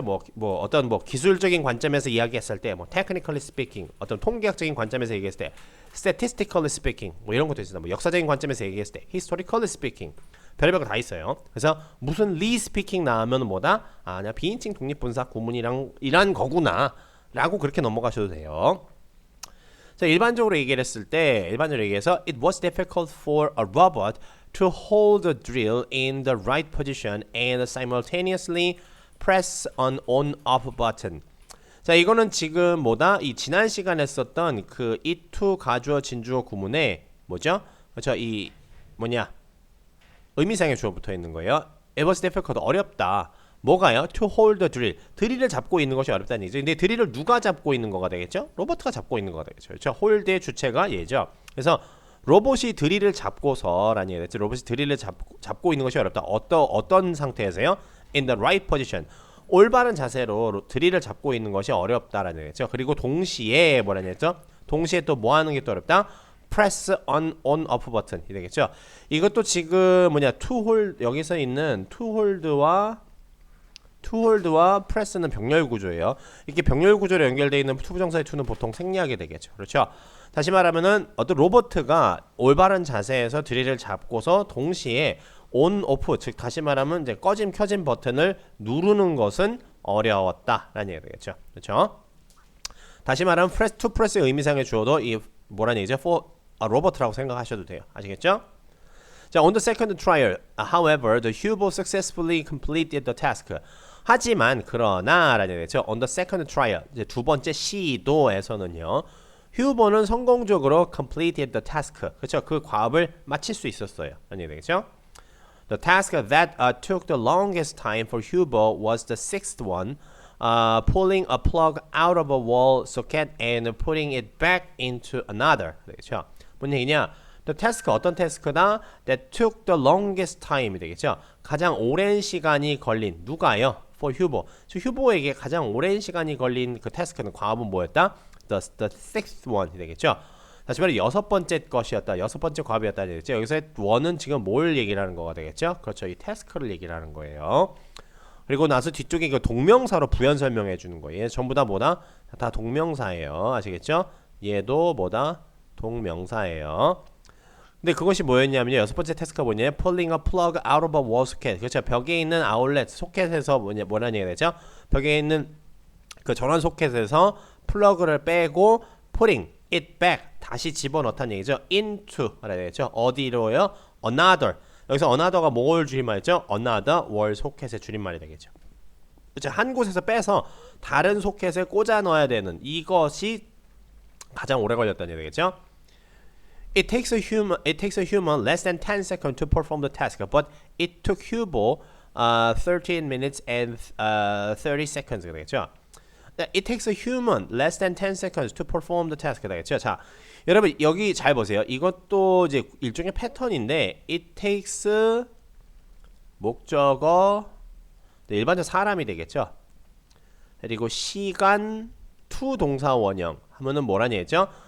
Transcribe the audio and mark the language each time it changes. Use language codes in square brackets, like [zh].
[ko] 뭐 어떤 뭐 기술적인 관점에서 이야기했을 때, 뭐 [en] technically speaking, [ko] 어떤 통계학적인 관점에서 얘기했을 때, [en] statistically speaking [ko] 뭐 이런 것도 있습니다. 뭐 역사적인 관점에서 얘기했을 때, [en] historically speaking [ko] 별의별 거 다 있어요. 그래서 무슨 리 스피킹 나오면 뭐다? 그냥 비인칭 독립분사 구문이랑 이란 거구나라고 그렇게 넘어가셔도 돼요. 자, 일반적으로 얘기를 했을 때, 일반적으로 얘기해서 [en] it was difficult for a robot to hold the drill in the right position and simultaneously press an on-off button. [ko] 자, 이거는 지금 뭐다? 이 지난 시간에 썼던 그 it to 가주어 진주어 구문에 뭐죠? 그렇죠? 이 뭐냐? 의미상의 주어 붙어 있는 거예요. [en] It was difficult [ko] 어렵다. [en] 뭐가요? To hold the drill. [ko] 드릴을 잡고 있는 것이 어렵다는 얘기죠. 근데 드릴을 누가 잡고 있는 거가 되겠죠? 로버트가 잡고 있는 거가 되겠죠. 그렇죠? hold의 주체가 얘죠. 그래서 로봇이 드릴을 잡고서라는 얘기가 됐죠. 로봇이 드릴을 잡고 있는 것이 어렵다. 어떤 상태에서요? In the right position. 올바른 자세로 드릴을 잡고 있는 것이 어렵다라는 얘기죠. 그리고 동시에 뭐라는 얘기죠? 동시에 또 뭐 하는 게 또 어렵다? [en] Press on off [ko] 버튼이 되겠죠. 이것도 지금 to hold 여기서 있는 to hold와 press는 병렬 구조예요. 이렇게 병렬 구조로 연결되어 있는 투부정사의 to는 보통 생략이 되겠죠. 그렇죠? 다시 말하면은 어떤 로봇가 올바른 자세에서 드릴을 잡고서 동시에 on off 즉 다시 말하면 이제 꺼짐 켜짐 버튼을 누르는 것은 어려웠다라는 얘기가 되겠죠. 그렇죠? 다시 말하면 press to press의 의미상의 주어도 이 뭐라는 얘기죠? [en] for a robot [ko] 라고 생각하셔도 돼요. 아시겠죠? [en] 자, on the second trial, however, the Hubo successfully completed the task. [ko] 하지만 그러나라는 얘기죠. [en] On the second trial, [ko] 이제 두 번째 시도에서는요. 휴보는 성공적으로 [en] completed the task. [ko] 그렇죠? 그 과업을 마칠 수 있었어요. 라는 얘기 되겠죠? [en] The task that took the longest time for Hubo was the sixth one, pulling a plug out of a wall socket and putting it back into another. [ko] 되겠죠? 뭔 얘기냐? [en] The task [ko] 어떤 태스크다? [en] That took the longest time 되겠죠? [ko] 가장 오랜 시간이 걸린 누가요? [en] For Hubo. [ko] 휴보에게 가장 오랜 시간이 걸린 그 태스크는 과업은 뭐였다? [en] The sixth one 되겠죠? [ko] 다시 말해 여섯 번째 것이었다. 여섯 번째 과업이었다 되겠죠? 여기서 one은 지금 뭘 얘기를 하는 거가 되겠죠? 그렇죠. 이 태스크를 얘기를 하는 거예요. 그리고 나서 뒤쪽에 그 동명사로 부연 설명해 주는 거예요. 전부 다 뭐다? 다 동명사예요. 아시겠죠? 얘도 뭐다? 동명사예요. 근데 그것이 뭐였냐면요. 여섯 번째 태스크가 뭐냐면 [en] pulling a plug out of a wall socket. [ko] 그렇죠. 벽에 있는 아울렛 소켓에서 뭐라는 얘기가 되죠? 벽에 있는 그 전원 소켓에서 플러그를 빼고 [en] putting it back [ko] 다시 집어넣다는 얘기죠. into 라는 얘기죠. 어디로요? another. 여기서 another가 뭘 줄임말이죠? another wall 소켓의 줄임말이 되겠죠. 그렇죠. 한 곳에서 빼서 다른 소켓에 꽂아 넣어야 되는 이것이 가장 오래 걸렸다는 얘기 되겠죠. [en] It takes a human less than 10 seconds to perform the task, but it took Hubo 13 minutes and 30 seconds [ko] 되겠죠. [en] It takes a human less than 10 seconds to perform the task [ko] 되겠죠. 자, 여러분 여기 잘 보세요. 이것도 이제 일종의 패턴인데 [en] it takes [ko] 목적어 일반적 사람이 되겠죠. 그리고 시간 to 동사 원형 하면은 뭐라는 얘기죠?